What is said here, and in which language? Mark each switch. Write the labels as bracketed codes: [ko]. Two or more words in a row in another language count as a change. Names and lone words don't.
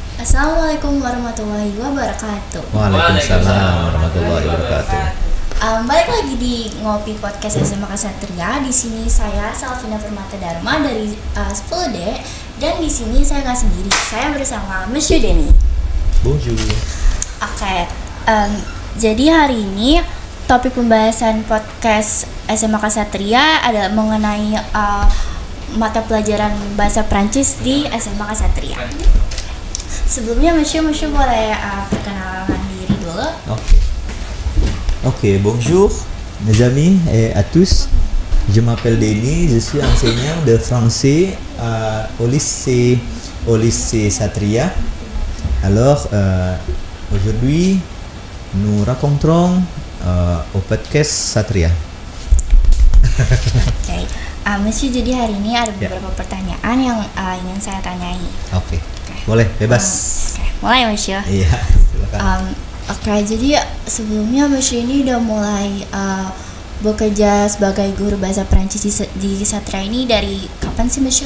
[ar] السلام عليكم ورحمة الله وبركاته. وعليكم السلام ورحمة الله وبركاته. [id] Balik lagi di Ngopi Podcast SMA Ksatria. Di sini saya Salvina Permata Dharma dari 10D, dan di sini saya nggak sendiri. Saya bersama Monsieur Denny. [fr] Bonjour. [id] Oke, jadi hari ini topik pembahasan podcast SMA Ksatria adalah mengenai mata pelajaran bahasa Prancis di SMA Ksatria. Sebelumnya Monsieur boleh perkenalkan diri dulu. [fr] Ok, bonjour mes amis et à tous. Je m'appelle Denny, je suis enseignant de français au lycée Ksatria. Alors, aujourd'hui, nous raconterons au podcast Ksatria. [id] Oke, Monsieur, jadi hari ini ada beberapa pertanyaan yang ingin saya tanyai. Oke, boleh, bebas. Oke, mulai Monsieur. Iya, silakan. Oke, jadi sebelumnya Monsieur ini udah mulai bekerja sebagai guru bahasa Prancis di Ksatria ini dari kapan sih Monsieur?